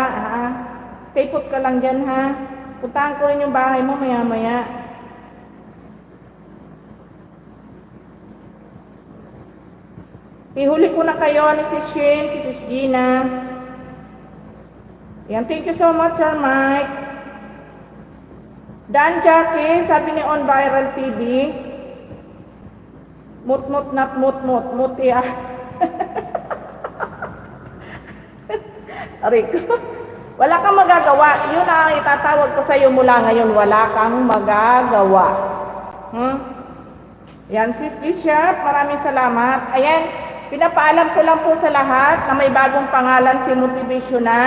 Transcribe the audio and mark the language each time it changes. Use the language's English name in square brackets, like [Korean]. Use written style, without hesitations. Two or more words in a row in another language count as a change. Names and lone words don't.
[English] Stay put [Filipino] ka lang dyan ha. Puntahan ko rin yung bahay mo maya-maya. Ihuli ko na kayo ni Sis Shane, si Sis Gina. Yan, [English] thank you so much, Sir Mike. [Filipino] Dan Jackie, sabi ni On Viral TV. Mut-mut, not mut-mut, mutia. Rico, wala kang magagawa. Yun ang itatawag ko sa iyo mula ngayon. Wala kang magagawa. Yan, Sis G-Sharp, maraming salamat. Ayan. Pinapaalam ko lang po sa lahat na may bagong pangalan si Motivational.